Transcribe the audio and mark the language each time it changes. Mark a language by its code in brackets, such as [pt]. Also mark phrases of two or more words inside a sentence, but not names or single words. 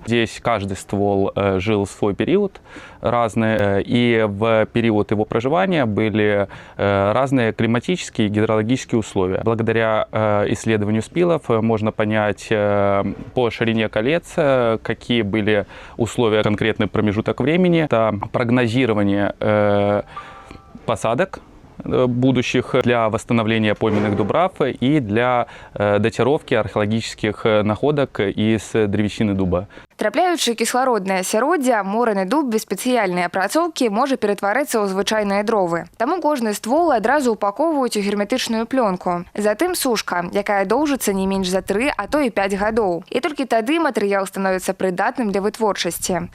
[ru] Здесь каждый ствол жил свой период разный, и в период его проживания были разные климатические и гидрологические условия. Благодаря исследованию спилов можно понять по ширине колец, какие были условия, конкретный промежуток времени. Это прогнозирование посадок будущих для восстановления пойменных дубрав и для датировки археологических находок из древесины дуба. [be] Трапляючы кіслароднае асяроддзе, мораны дуб без спецыяльнай апрацоўкі можа ператварыцца ў звычайныя дровы. Таму кожны ствол адразу упаковваюць у герметычную плёнку. Затым сушка, якая доўжыцца не менш за 3, а то і 5 гадоў. І толькі тады матэрыял становіцца прыдатным для вытворчасці.